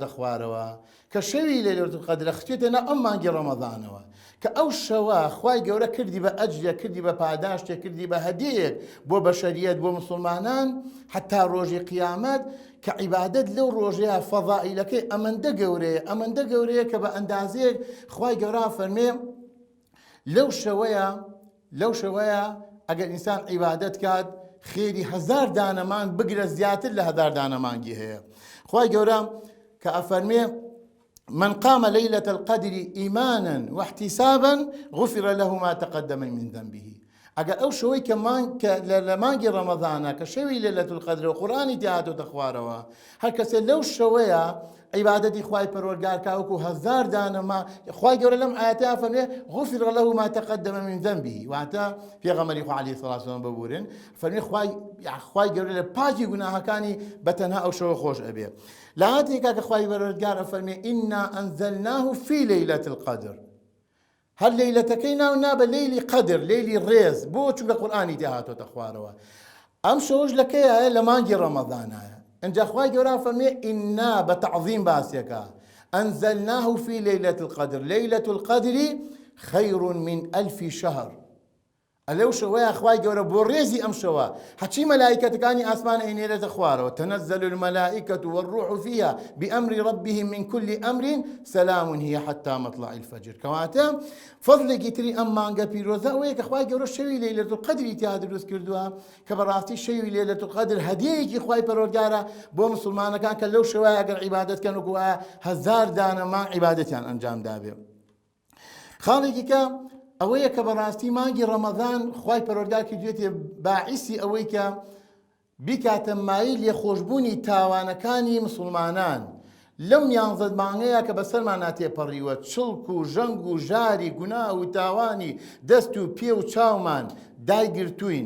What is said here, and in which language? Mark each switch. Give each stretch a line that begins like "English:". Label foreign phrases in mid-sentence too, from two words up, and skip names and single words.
Central Kurdish: خوارەوە کە شەوی لەیلەتول قەدرە خچێتە ناو ئەم مانگی ڕەمەضانەوە، کە ئەو شەوە خوای گەورە کردی بە ئەجرێک، کردی بە پاداشتێک، کردی بە هەدیەیەک بۆ بەشەریەت، بۆ مسلمانان حتا ڕۆژی قیامەت، کە عیبادەت لەو ڕۆژەیە فەضائیلەکەی ئەمەندە گەورەیە کە بە ئەندازەیەک خوای گەورە فەرمێ لەو شەوەیە ئەگەر ئینسان عیبادەت کات خێری 1000 دانەمان بگرە زیاتر لە 1000 دانەمانگی هەیە. خوای گەورە کە ئەفەرمێ
Arabic: من قام ليلة القدر إيمانا واحتسابا غفر له ما تقدم من ذنبه.
Central Kurdish: ئەگە ئەو شەوەی کە لە مانگی ڕەمەضانە کە شەوی لەیلەة القەدر و قورئانی تێهاتۆتە خوارەوە، هەر کەسێ لەو شەوەیە عیبادەتی خوای پەروەردگار کا وەکو 1000 دانەما، خوای گەورە لەم ئاەتە فەرمێ
Arabic: غفر له ما تقدم من ذنبه،
Central Kurdish: واتە پێغەمبەری خوا
Arabic: عەلەیهی سەڵاتو وەسەلام
Central Kurdish: ببورن فەرمێ خوای گەورە لە پاکی گوناهەکانی بەتەنها ئەو شەوە خۆش ئەبێ. لە ئاەتێکا کە خوای پەروەردگار ئەفەرمێ
Arabic: ئینا ئەنزەلناه فی لەیلەة القەدر،
Central Kurdish: هەر لەیلەتەکەی ناونا بە لەیلی قەدر، لەیلی ڕێز، بۆ چونکە قورئانی تێهاتۆتە خوارەوە. ئەم شەوەش لەکەیە لە مانگی ڕەمەضانایە. ئەنجا خوای گەورە فەرمێ ئینا بە تەعظیم باسیەکە
Arabic: ئەنزەلناه فی لەیلەة القەدر، لەیلەة القەدر خەیر من 1000 شهر.
Central Kurdish: ئەلەو شەوەیە خوای گەورە بۆ ڕێزی ئەم شەوە هەچی مەلایکەتەکانی ئاسمان ئەینێرێتە خوارەوە،
Arabic: تەنەزەل المەلائکەة والروح فيها بأمر ربهم من كل أمر سلام هي حتى مطلع الفجر.
Central Kurdish: کەواتە فەضلێکی تری ئەم مانگە پیرۆزە ئەوەیە کە خوای گەورە شەوی لەیلەة القەدری تیا دروست کردووە کە بەڕاستی شەوی لەیلەة القەدر هەدیەیەکی خوای پەروەردگارە بۆ مسلمانەکان کە لەو شەوەیە ئەگەر عیبادەت کەن وەکو 1000 دانەما عیبادەتیان ئەنجام دابێ. خاڵێکی کە ئەوەیە کە بەڕاستی مانگی ڕەمەضان خوای پەروەردگار کردوێتێ باعیسی ئەوەی کە بیکاتە مایل لێخۆشبوونی تاوانەکانی مسلمانان لەو 11 مانگەیە کە بەسەرمان ناتێپەڕیوە، چڵک و ژەنگ و ژاری گوناه و تاوانی دەست و پێ و چاومان دایگرتوین.